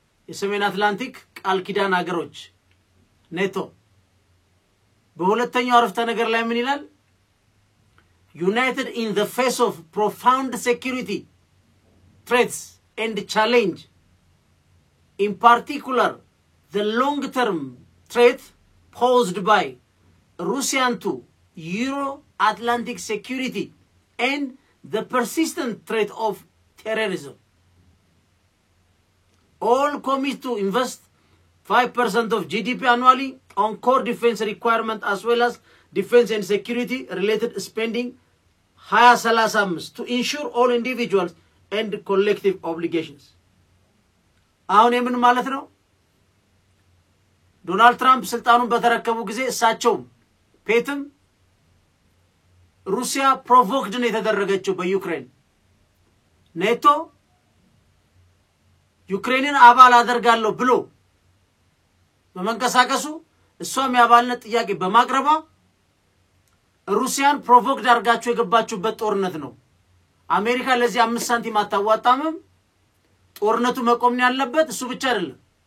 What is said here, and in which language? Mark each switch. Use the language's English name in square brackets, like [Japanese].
[Amharic] የሰሜን አትላንቲክ ቃል ኪዳን ሀገሮች ኔቶ በሁለተኛው አረፍተ ነገር ላይ ምን ይላል [English] United in the face of profound security threats and challenge in particular the long-term threat posed by Russian to Euro-Atlantic security and the persistent threat of terrorism. All commit to invest 5% of GDP annually on core defense requirement as well as defense and security related spending 2035 to ensure all individuals and collective obligations. [Amharic] አሁን የምን ማለት ነው ዶናልድ ትራምፕ ስልጣኑን በተረከቡ ጊዜ እሳቸው ፔትም ሩሲያ ፕሮቮክድ ነው የተደረገችው በዩክሬን ኔቶ ዩክሬንን አባል አደርጋለሁ ብሎ በመንቀሳቀሱ እሷም ያባልነት ጥያቄ በማቅረባ ሩሲያን ፕሮቮክድ አርጋቸው የገባችሁበት ጦርነት ነው አሜሪካ ለዚህ 5 ሳንቲም አታዋጣምም ጦርነቱ መቆም ያለበት እሱ ብቻ አይደለም